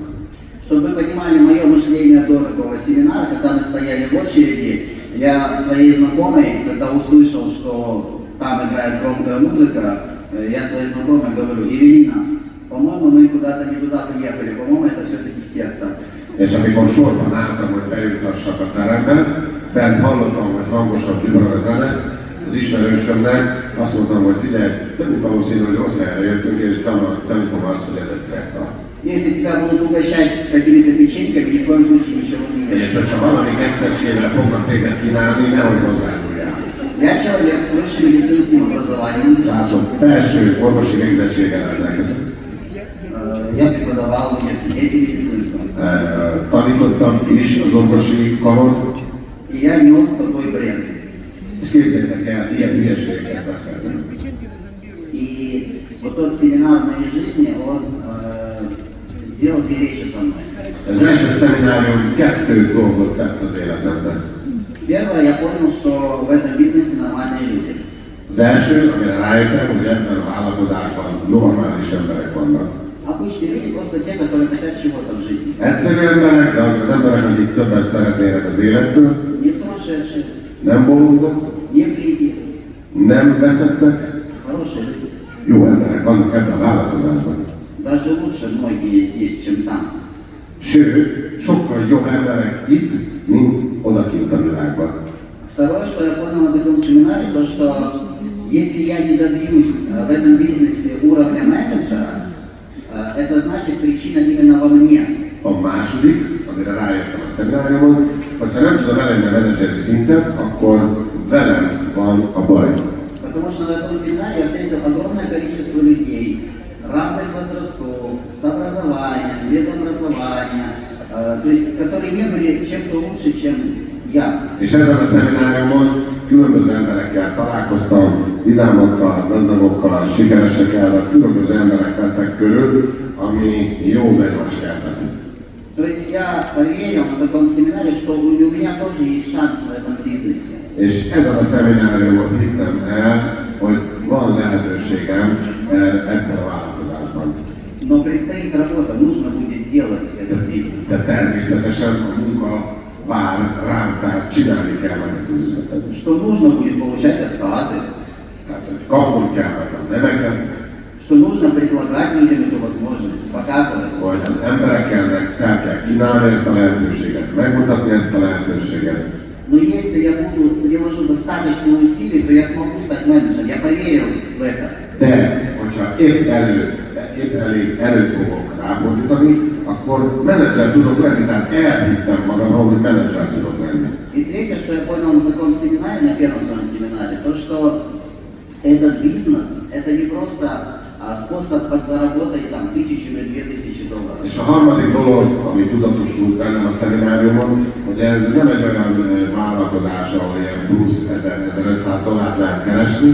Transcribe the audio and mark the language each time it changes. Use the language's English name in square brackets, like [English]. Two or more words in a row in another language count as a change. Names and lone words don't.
[Russian] Чтобы вы понимали мое мышление до такого семинара, когда мы стояли в очереди, я своей знакомой, когда услышал, что там играет громкая музыка, я своей знакомой говорю: Евелина, по-моему, мы куда-то не туда приехали, по-моему, это все-таки секта. [Hungarian] És amikor sorban álltam, hogy bejutassak a terembe, bent hallottam, hogy hangosan vibral a zene, az ismerősömnek azt mondtam, hogy figyelj, több mint valószínű, hogy rossz helyre jöttünk, és tanítom azt, hogy ez egy szekta. [Russian] Если тебя будут угощать какими-то печеньками, ни в коем случае ничего не [Hungarian] És [Russian] ешь. [Hungarian] hogyha valami kekszecskével fognak téged kínálni, nehogy hozzájuljál. [Russian] Я человек с высшим медицинским образованием. [Hungarian] Látom, felső orvosi végzettséggel rendelkezem. [Russian] Я преподавал в университете медицинском. [Hungarian] Tanítottam is az orvosi karon, [Russian] И я нес такой бред. [Hungarian] és képzeljétek el, ilyen hülyeségeket beszéltem. [Russian] И вот тот семинар в моей жизни, он сделал две вещи со мной. [Hungarian] Az első szeminárium kettő dolgot tett az életemben. [Russian] Первое, я понял, что в этом бизнесе нормальные люди. [Hungarian] Az első, amire rájöttem, hogy ebben a vállalkozásban normális emberek vannak. [Russian] Обычные люди просто те, которые хотят чего-то в жизни. [Hungarian] Egyszerű emberek, de azok az emberek, akik többet szeretnének az élettől, [Russian] Не сумасшедшие, [Hungarian] nem bolondok, [Russian] не фрики, [Hungarian] nem veszettek, [Russian] хорошие люди. [Hungarian] jó emberek vannak ebben a vállalkozásban. [Russian] Даже лучше многие здесь, чем там. [Hungarian] Sőt, sokkal jobb emberek itt, mint odakint a világban. [Russian] Второе, что я понял на таком семинаре, то что если я не добьюсь в этом бизнесе уровня менеджера, это значит причина именно во мне. [Hungarian] A második, amire rájöttem a szemináriumon, hogyha nem tudom elérni a menedzseri szintet, akkor velem van a baj. [Russian] Потому что на этом семинаре я встретил огромное количество людей разных возрастов, с образованием, без образования, то есть которые не были чем-то лучше, чем я. [Hungarian] És ezen a szemináriumon különböző emberekkel találkoztam, vidámokkal, gazdagokkal, sikeresekkel, tehát különböző emberek vettek körül, ami jó benyomást keltett. [Russian] То есть я поверил на таком семинаре, что у меня тоже есть шанс в этом бизнесе. [Hungarian] És ezen a szemináriumon hittem el, hogy van lehetőségem ebben a vállalkozásban. [Russian] Но предстоит работа, нужно будет делать этот бизнес. [Hungarian] De természetesen a munka vár rám, tehát csinálni kell meg ezt az üzletet. [Russian] Что нужно будет получать отказы, [Hungarian] Tehát, hogy kapnom kell meg a neveket, [Russian] что нужно предлагать людям эту возможность, показывать. [Hungarian] hogy az embereknek fel kell kínálni ezt a lehetőséget, megmutatni ezt a lehetőséget. [Russian] Но если я приложу достаточно усилий, то я смогу стать менеджером. Я поверил в это. [Hungarian] De, hogyha épp elég erőt fogok ráfordítani, akkor menedzser tudok lenni, tehát elhittem magamról, hogy menedzser tudok lenni. [Russian] И третье, что я понял на таком семинаре, на первом своем семинаре, то, что этот бизнес, это не просто способ подзаработать там 1000 или 2000 долларов. [Hungarian] És a harmadik dolog, ami tudatosult bennem a szemináriumon, hogy ez nem egy olyan vállalkozás, ahol ilyen plusz 1000-1500 dollárt lehet keresni.